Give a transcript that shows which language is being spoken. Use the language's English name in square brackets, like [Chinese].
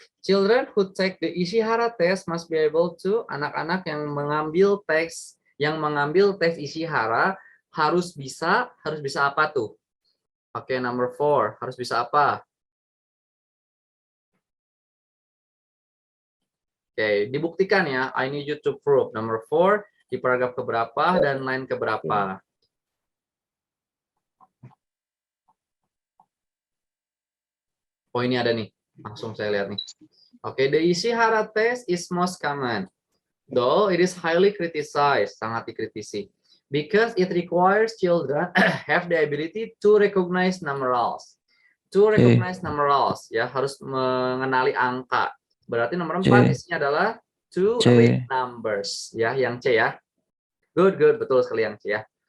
[English] Children who take the Ishihara test must be able to. [Indonesian] Anak-anak yang mengambil tes Ishihara harus bisa apa tuh? Oke, [English] number 4. [Indonesian] Harus bisa apa? [English] Oke, dibuktikan ya. I need you to prove. Number 4 [Indonesian] di paragraf keberapa dan line keberapa? Oh, ini ada nih. Langsung saya lihat nih. Oke, [English] the Ishihara test is most common. Though it is highly criticized, [Indonesian] sangat dikritisi. [English] Because it requires children have the ability to recognize numerals. To recognize numerals, [Indonesian] ya, harus mengenali angka. Berarti nomor 4 isinya adalah [English] to read numbers, [Indonesian] ya, yang C ya. Good, betul sekali yang C ya.